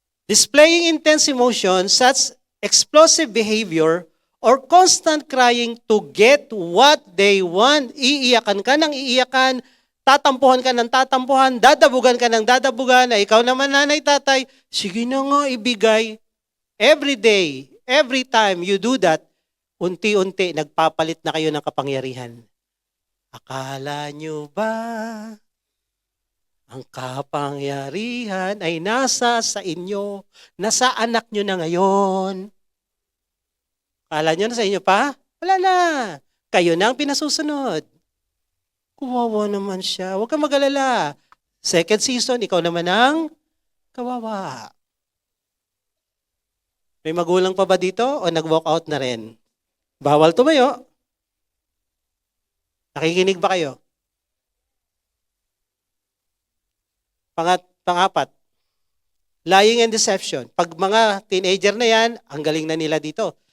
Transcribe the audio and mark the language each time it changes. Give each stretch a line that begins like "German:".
English: Displaying intense emotions such explosive behavior or constant crying to get what they want.
Filipino: Iiyakan ka ng iiyakan, tatampuhan ka ng tatampuhan, dadabugan ka ng dadabugan, na ikaw naman nanay tatay, sige na nga ibigay.
English: Every day, every time you do that,
Filipino: unti-unti nagpapalit na kayo ng kapangyarihan. Akala nyo ba ang kapangyarihan ay nasa sa inyo, nasa anak nyo na ngayon? Akala nyo nasa inyo pa? Wala na. Kayo na ang pinasusunod. Kawawa naman siya. Huwag kang mag-alala.
English: Second season,
Filipino: ikaw naman ang kawawa. May magulang pa ba dito o nag-walk out na rin? Bawal tumayo. Nakikinig ba kayo? Pangapat,
English: lying and deception.
Filipino: Pag mga teenager na yan, ang galing na nila dito.